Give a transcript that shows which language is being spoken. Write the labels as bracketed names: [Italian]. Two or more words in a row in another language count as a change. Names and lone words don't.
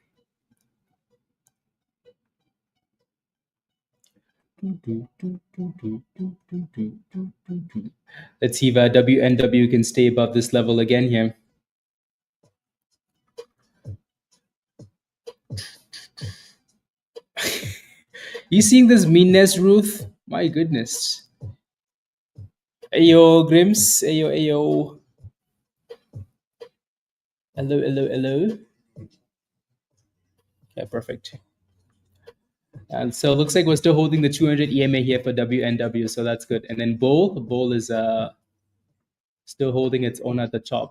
[English] Let's see if WNW can stay above this level again here. You seeing this meanness, Ruth? My goodness. Ayo, Grims. Ayo, ayo. Hello, hello, hello. Okay, perfect. And so it looks like we're still holding the 200 EMA here for WNW, so that's good. And then Bull is still holding its own at the top.